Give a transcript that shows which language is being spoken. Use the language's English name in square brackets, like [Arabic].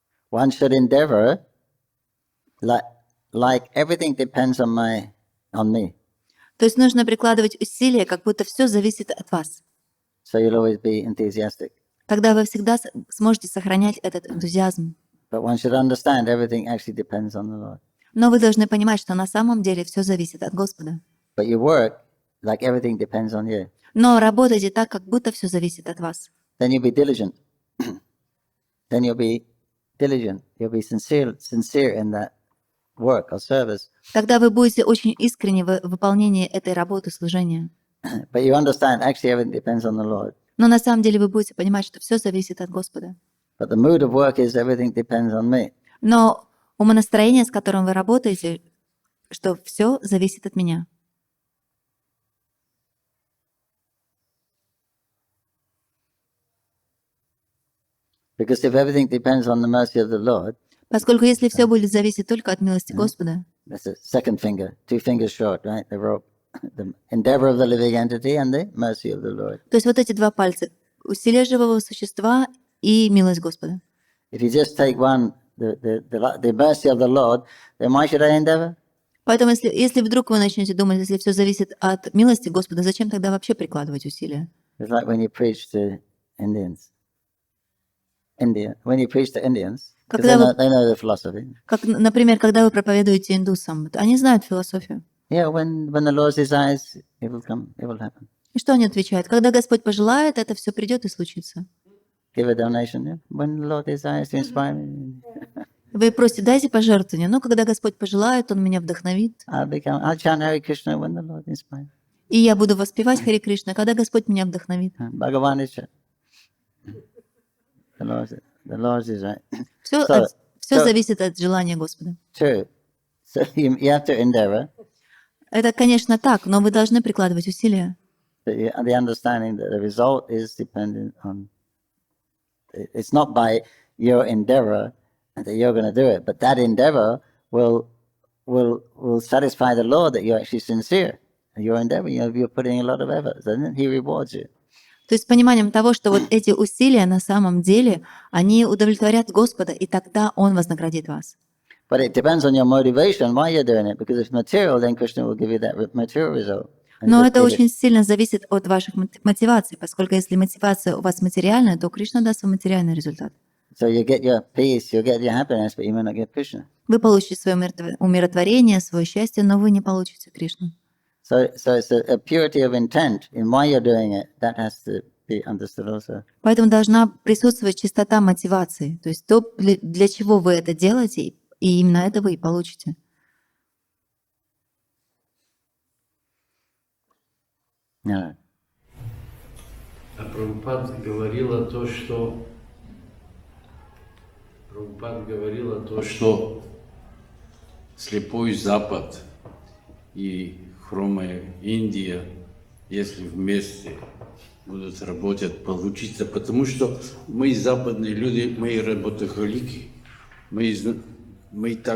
[English] One should endeavor, like everything depends on me. [Russian] То есть нужно прикладывать усилия, как будто все зависит от вас. [English] So you'll always be enthusiastic. [Russian] Тогда вы всегда сможете сохранять этот энтузиазм. [English] But one should understand everything actually depends on the Lord. [Russian] Но вы должны понимать, что на самом деле все зависит от Господа. [English] But you work like everything depends on you. [Russian] Но работайте так, как будто все зависит от вас. [English] Then you'll be diligent. Then you'll be diligent. You'll be sincere in that work or service. [Russian] Тогда вы будете очень искренни в выполнении этой работы, служения. [English] But you understand actually everything depends on the Lord. [Russian] Но на самом деле вы будете понимать, что все зависит от Господа. [English] But the mood of work is everything depends on me. [Russian] Но умонастроение, с которым вы работаете, что все зависит от меня. [English] Because if everything depends on the mercy of the Lord, [Russian] Поскольку если все будет зависеть только от милости Господа, [English] that's the second finger, 2 fingers short, right? The rope, the endeavor of the living entity and the mercy of the Lord. [Russian] то есть вот эти два пальца, усилие живого существа и милость Господа. [English] If you just take one, the mercy of the Lord, then why should I endeavor? [Russian] Поэтому если вдруг вы начнете думать, если все зависит от милости Господа, зачем тогда вообще прикладывать усилия? [English] It's like when you preach to Indians. When you preach to Indians, because they know the philosophy. [Russian] Как, например, когда вы проповедуете индусам, они знают философию. [English] Yeah, when the Lord desires, it will come, it will happen. [Russian] И что они отвечают? Когда Господь пожелает, это все придет и случится. [English] Give a donation, yeah? When the Lord desires to inspire me. [Russian] Вы просите, дайте пожертвование, но когда Господь пожелает, Он меня вдохновит. [English] I'll chant Hare Krishna when the Lord inspires. [Russian] И я буду воспевать Харе Кришна, когда Господь меня вдохновит. [English] Bhagavan is the Lord is right. [Russian] Все зависит от желания Господа. [English] True. So you have to endeavor. [Russian] Это, конечно, так, но вы должны прикладывать усилия. [English] The understanding that the result is dependent on. It's not by your endeavor that you're going to do it, but that endeavor will satisfy the Lord that you're actually sincere. Your endeavor, you're putting a lot of effort, and then He rewards you. [Russian] То есть с пониманием того, что вот эти усилия на самом деле, они удовлетворят Господа, и тогда Он вознаградит вас. [English] But it depends on your motivation why you're doing it, because if material, then Krishna will give you that material result. [Russian] Но это очень сильно зависит от ваших мотиваций, поскольку если мотивация у вас материальная, то Кришна даст вам материальный результат. [English] So you get your peace, you get your happiness, but you may not get Krishna. [Russian] Вы получите свое умиротворение, свое счастье, но вы не получите Кришну. [English] So it's a purity of intent in why you're doing it that has to be understood also. [Russian] Поэтому должна присутствовать чистота мотивации, то есть то, для чего вы это делаете, и именно это вы и получите. [English] No. [Russian] А Прабхупад говорила то, что слепой Запад и хромая Индия, если вместе будут работать, получится, потому что мы западные люди, мы работохолики, мы